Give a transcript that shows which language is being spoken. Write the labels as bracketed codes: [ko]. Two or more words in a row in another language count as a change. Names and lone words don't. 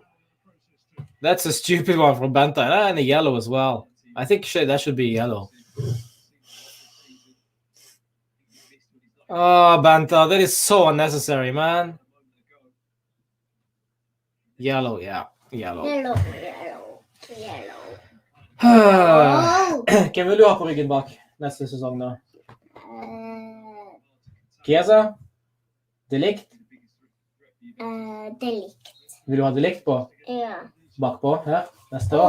[en] That's a stupid one from Benta. And a yellow as well. I think that should be yellow. Oh, Benta, that is so unnecessary, man. Yellow, yeah. Yellow. [no] Hvem vil du ha på ryggen bak neste sesong da? Chiesa? De Ligt? De Ligt. Vil du ha De Ligt på? Ja. Bakpå her? Neste år?